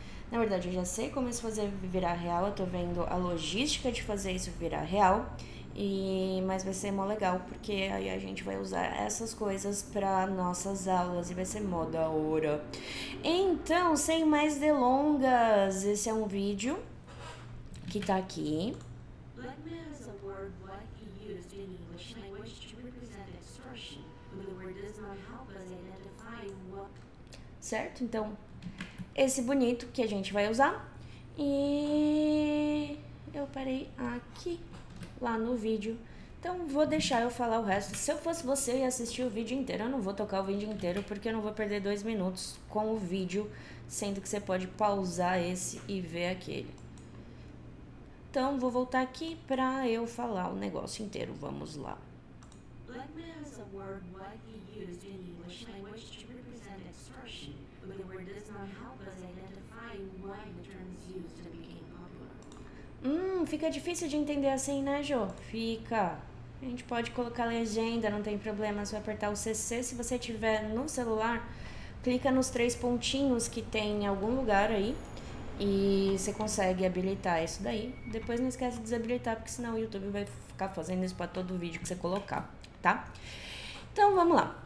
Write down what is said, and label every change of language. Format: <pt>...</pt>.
<pt>Na verdade, eu já sei como isso fazer virar real, eu tô vendo a logística de fazer isso virar real, mas vai ser mó legal, porque aí a gente vai usar essas coisas para nossas aulas e vai ser mó da hora. Então, sem mais delongas, esse é um vídeo que tá aqui.</pt> <en>Blackmail is a word widely used in English language to represent extortion, but the word does not help us identify what...</en> <pt>Certo? Então, esse bonito que a gente vai usar. E eu parei aqui, lá no vídeo. Então, vou deixar eu falar o resto. Se eu fosse você, eu ia assistir o vídeo inteiro. Eu não vou tocar o vídeo inteiro, porque eu não vou perder 2 minutos com o vídeo, sendo que você pode pausar esse e ver aquele. Então, vou voltar aqui pra eu falar o negócio inteiro. Vamos lá.</pt> <en>Blackmail is a word widely used in English language to represent extortion, but the word does not help us identify why the term is used and became popular.</en> <pt>Fica difícil de entender assim, né, Jô? Fica. A gente pode colocar legenda, não tem problema, é só apertar o CC. Se você tiver no celular, clica nos 3 pontinhos que tem em algum lugar aí e você consegue habilitar isso daí. Depois não esquece de desabilitar, porque senão o YouTube vai ficar fazendo isso para todo vídeo que você colocar, tá? Então, vamos lá.</pt>